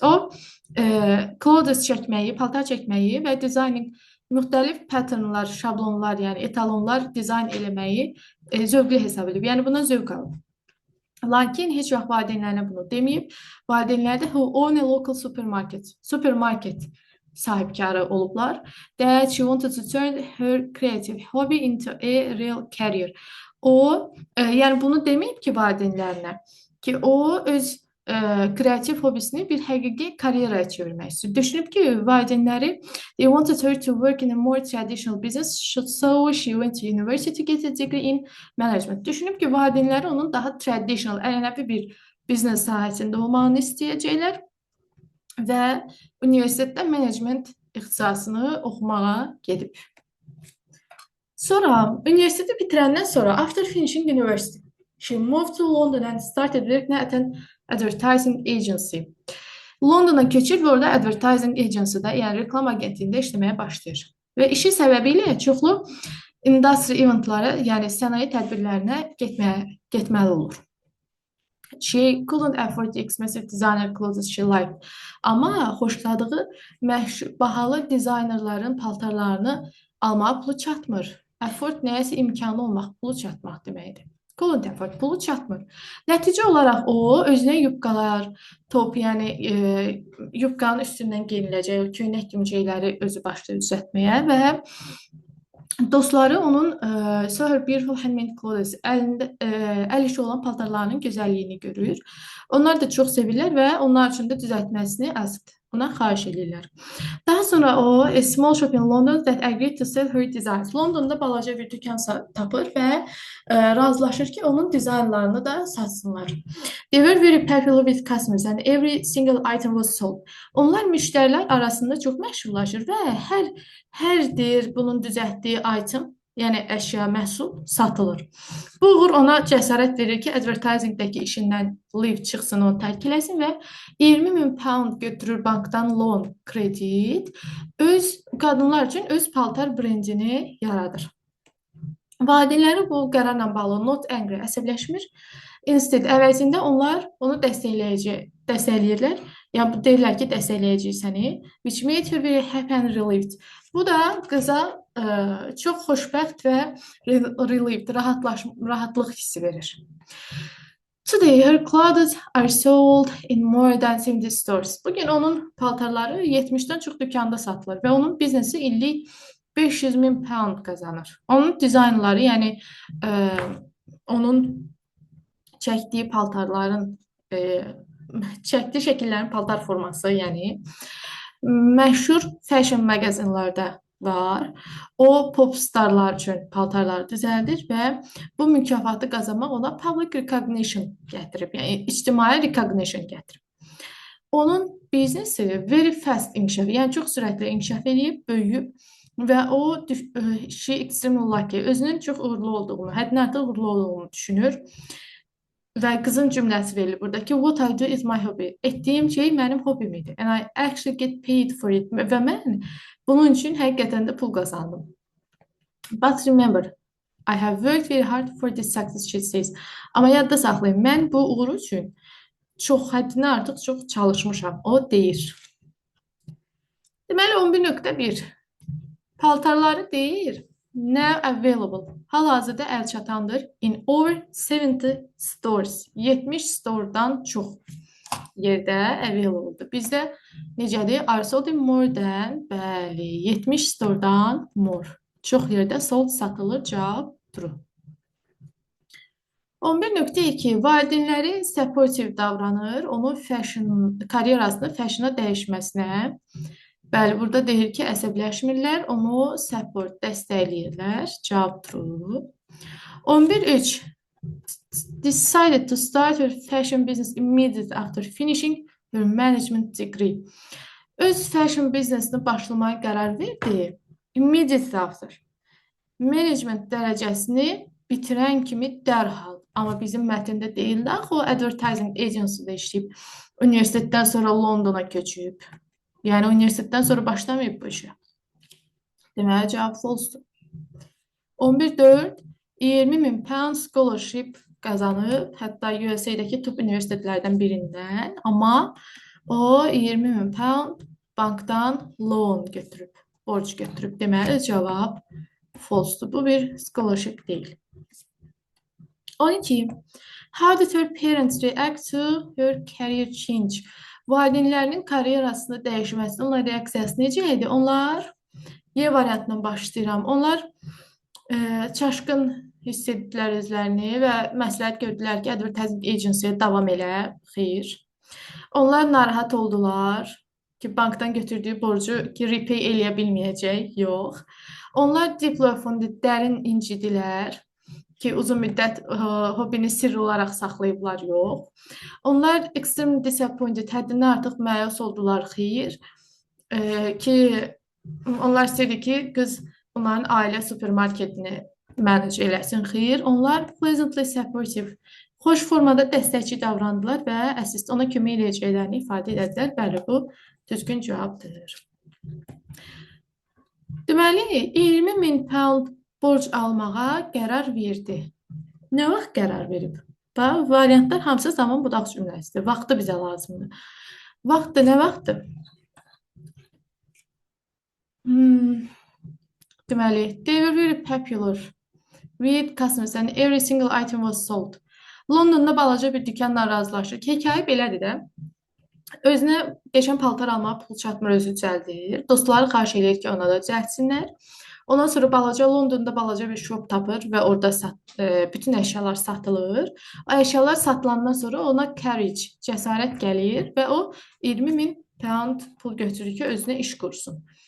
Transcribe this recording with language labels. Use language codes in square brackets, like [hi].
[az] O clothes çəkməyi, paltar çəkməyi və designing müxtəlif patternlar, şablonlar, yəni etalonlar dizayn eləməyi zövqlü hesab edib. Yəni buna zövq alıb. Lakin heç vaxt valideynlərinə bunu deməyib. Valideynləri də [en] who own a local supermarket [az] sahibkarı olublar. [en] That she wanted to turn her creative hobby into a real career. [az] O, yəni bunu deməyib ki valideynlərinə, ki o öz kreativ hobisini bir həqiqi karyeraya çevirmək istəyir. Düşünüb ki, valideynləri [en] they wanted her to work in a more traditional business, so she went to university to get a degree in management. [az] Düşünüb ki, valideynləri onun daha traditional, ənənəvi bir biznes sahəsində olmağını istəyəcəklər və universitetdə management ixtisasını oxumağa gedib. Sonra, universiteti bitirəndən sonra, [en] after finishing university, she moved to London and started working at an advertising agency. [az] Londona köçüb və orada advertising agency'da, yəni reklam agentliyində işləməyə başlayır. Və işi səbəbilə çoxlu industry eventlara, yəni sənaye tədbirlərinə getməli olur. [en] She couldn't afford the expensive designer clothes she liked. [az] Amma xoşladığı bahalı dizaynerların paltarlarını almağa pulu çatmır. Afford nəyəsə imkanı olmaq, pulu çatmaq deməkdir. [en] Couldn't afford, [az] pulu çatmır. Nəticə olaraq o özünə yubqalar, top, yəni yubqanın üstündən geyiniləcək, köynək kimi şeyləri özü başlayır düzəltməyə və dostları onun [en] so her beautiful handmade clothes, [az] əl işi olan paltarlarının gözəlliyini görür. Onlar da çox sevirlər və onlar üçün də düzəltməsini ona xahiş edirlər. Daha sonra o [en] a small shop in London that agreed to sell her designs. [az] Londonda balaca bir dükan tapır və razılaşır ki, onun dizaynlarını da satsınlar. [en] They were very popular with customers and every single item was sold. [az] Onlar müştərilər arasında çox məşhurlaşır və hər bunun düzəltdiyi item, yəni əşya, məhsul satılır. Bu uğur ona cəsarət verir ki, advertisingdəki işindən leave çıxsın, onu tərk eləsin və 20.000 pound götürür bankdan loan, kredit, qadınlar üçün öz paltar brendini yaradır. Valideynləri bu qərarla bağlı [en] not angry, [az] əsəbləşmir. Instead, əvəzində onlar onu dəstəkləyirlər. Yəni bu deyirlər ki, dəstəkləyəcəyik səni. [en] Which made her very happy and relieved. [az] Bu da qıza çox xoşbəxt və relieved, rahatlıq hissi verir. [en] Today her clothes are sold in more than 70 stores. [az] Bugün onun paltarları 70-dən çox dükanda satılır və onun biznesi illik 500.000 pound qazanır. Onun dizaynları, yəni onun çəkdiyi paltarların, çəkdiyi şəkillərin paltar forması, yəni məşhur fashion mağazinlərdə var. O pop starlar üçün paltarları düzəldir və bu mükafatı qazanmaq ona public recognition gətirib, yəni ictimai recognition gətirib. Onun biznesi [en] very fast [az] inkişaf, yəni çox sürətli inkişaf edib, böyüyüb və o [en] she extremely lucky, [az] özünün çox uğurlu olduğunu, həddindən artıq uğurlu olduğunu düşünür. Və qızın cümləsi verilir burada ki, [en] what I do is my hobby. [az] Etdiyim şey mənim hobim idi. [en] And I actually get paid for it. [az] Və mən bunun üçün həqiqətən də pul qazandım. [en] But remember, I have worked very hard for this success, she says. [az] Amma yadda saxlayın, mən bu uğur üçün həddindən artıq çox çalışmışam. O deyir. Deməli 11.1 paltarları deyir. [en] Now available. [az] Hal-hazırda əlçatandır. [en] In over 70 stores. [az] 70 storedan çox yerdə available-dur. Bizdə necədir? [en] Are sold in more than, [az] bəli, 70 storedan [en] more. [az] Çox yerdə sold satılır, cavab true. 11.2 valideynləri supportive davranır, onun karyerasını fashion'a dəyişməsinə. Bəli, burada deyir ki, əsəbləşmirlər, onu support, dəstəkləyirlər. Cavab true. [en] 11.3 decided to start her fashion business immediately after finishing her management degree. [az] Öz fashion businessini başlamaya qərar verdi. [en] Immediately after. [az] Management dərəcəsini bitirən kimi dərhal. Amma bizim mətndə deyildi, axı o advertising agency-də işləyib. Universitetdən sonra Londona köçüb. Yəni universitetdən sonra başlamayıb bu işə. Deməli, cavab false-dur. 11.4 20.000 pound scholarship qazanıb, hətta USA-dəki top universitetlərdən birindən, amma o 20.000 pound bankdan loan götürüb, borc götürüb. Deməli, cavab false-dur. Bu bir scholarship deyil. 12. [en] How did her parents react to her career change? [az] Valideynlərinin karyerasını dəyişməsinin onlar reaksiyası necə idi? Onlar, Y variantından başlayıram. Onlar çaşqın hiss etdilər özlərini və məsləhət gördülər ki, advertising agency-yə davam elə. Xeyr. Onlar narahat oldular ki, bankdan götürdüyü borcu repay eləyə bilməyəcək. Yox. Onlar diplofonda dərin incidilər ki, uzun müddət hobini sirri olaraq saxlayıblar, yox. Onlar [en] extremely disappointed, [az] həddindən artıq məyus oldular, xeyr. Ki, onlar istəyirdi ki, qız onların ailə supermarketini manage eləsin, xeyr. Onlar [en] pleasantly supportive, [az] xoş formada dəstəkçi davrandılar və assist ona kömək edəcəklərini ifadə edədilər. Bəli, bu düzgün cavabdır. Deməli, 20.000 pound borc almağa qərar verdi. Nə vaxt qərar verib? Bax, variantlar hamısı zaman budaq cümləsidir. Vaxtı bizə lazımdır. Vaxtı nə vaxtdır? [en] Deməli, they were very popular with customers and every single item was sold. [az] Londonda balaca bir dükanla razılaşır. Hekayə belədir də. Özünə qəşəng paltar almağa pul çatmır, özü düzəldir. Dostları xahiş edir ki, ona da düzəltsinlər. Ondan sonra Londonda balaca bir shop tapır və orada bütün əşyalar satılır. O əşyalar satılandan sonra ona courage, cəsarət gəlir və o 20.000 pound pul götürür ki, özünə iş qursun.